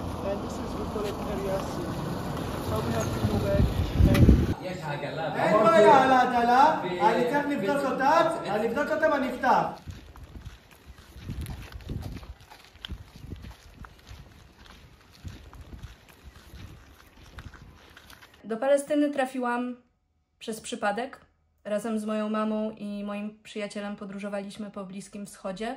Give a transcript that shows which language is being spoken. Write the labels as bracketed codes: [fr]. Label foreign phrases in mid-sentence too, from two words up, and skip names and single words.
[en] and this is we call it area C. So we have to move it. [he] אין בעיה על העגלה, אני צריך לבדוק אותה ונפתח. [pl] Do Palestyny trafiłam przez przypadek. Razem z moją mamą i moim przyjacielem podróżowaliśmy po Bliskim Wschodzie.